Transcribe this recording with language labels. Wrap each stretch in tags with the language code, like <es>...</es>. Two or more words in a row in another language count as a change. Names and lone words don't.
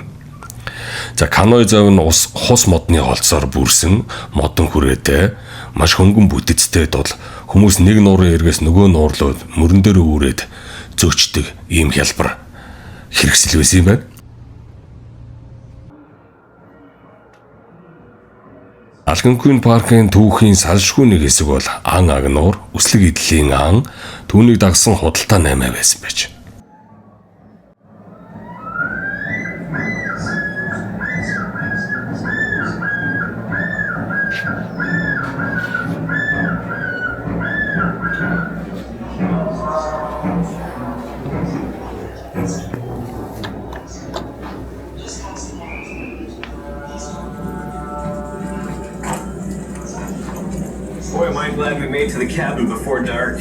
<mn>За каноэ зов нь хус модны холцоор бүрсэн модон хүрээтэй маш хөнгөн бүтэцтэй тул хүмүүс нэг нуурын эргээс нөгөө нуур руу мөрөн дээр үүрээд зөөчдөг ийм хялбар хэрэгсэл байсан юм байна. Алганкуйн паркын түүхийн салшгүй нэг хэсэг бол ан агнуур, үслэг идлийн ан, түүнийг дагсан худалдаа 8 байсан байж.</mn> <en>Boy, am I glad we made to the cabin before dark.</en>